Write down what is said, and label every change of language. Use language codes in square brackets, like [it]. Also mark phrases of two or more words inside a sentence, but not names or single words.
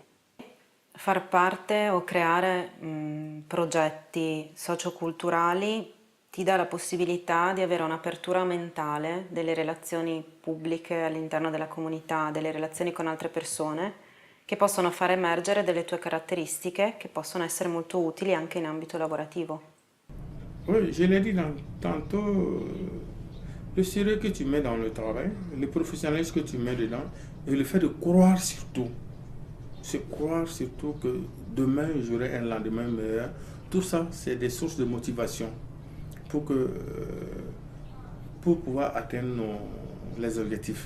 [it] Far parte o creare progetti socioculturali ti dà la possibilità di avere un'apertura mentale delle relazioni pubbliche all'interno della comunità, delle relazioni con altre persone, che possono far emergere delle tue caratteristiche che possono essere molto utili anche in ambito lavorativo. [fr] Oui, je l'ai dit tantôt, le sérieux que tu mets dans le travail, le professionnalisme que tu mets dedans, et le fait de croire surtout, c'est croire surtout que demain j'aurai un lendemain meilleur. Tout ça, c'est des sources de motivation pour pouvoir atteindre les objectifs.